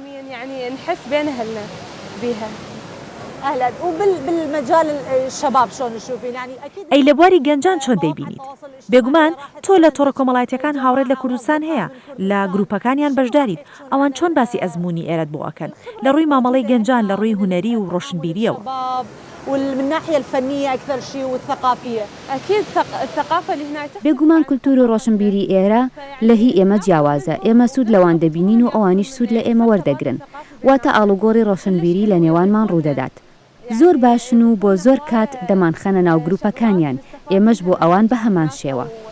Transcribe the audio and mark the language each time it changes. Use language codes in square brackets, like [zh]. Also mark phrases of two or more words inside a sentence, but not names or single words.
[ckb] ئەی لە بواری گەنجان چۆن دەیبینیت؟ بێگومان تۆ لە تۆڕە کۆمەڵایەتەکان هاوڕێت لە کوردستان هەیە لە گروپەکانیان بەشداریت ئەوان چۆن باسی ئەزمموی ئێرەت بۆ ئەکەن لە ڕووی مامەڵەی گەنجان لە ڕووی هوەری و ڕۆشنبیریەوە [ar] ومن الناحية الفنية أكثر شيء والثقافية أكيد الثقافة اللي هناك [ckb] بێگومان کولتور و ڕۆشنبیری ئێرە لە هی ئێمە جیاوازە ئێمە سوود لەوان دەبینین و ئەوانیش سوود لە ئێمە وەردەگرن واتە ئاڵوگۆڕی ڕۆشنبیری لە نێوانمان ڕوودەدات زۆر باشن و بۆ زۆر کات دەمانخەنە ناو گروپەکانیان ئێمەش بۆ ئەوان بە هەمان شێوە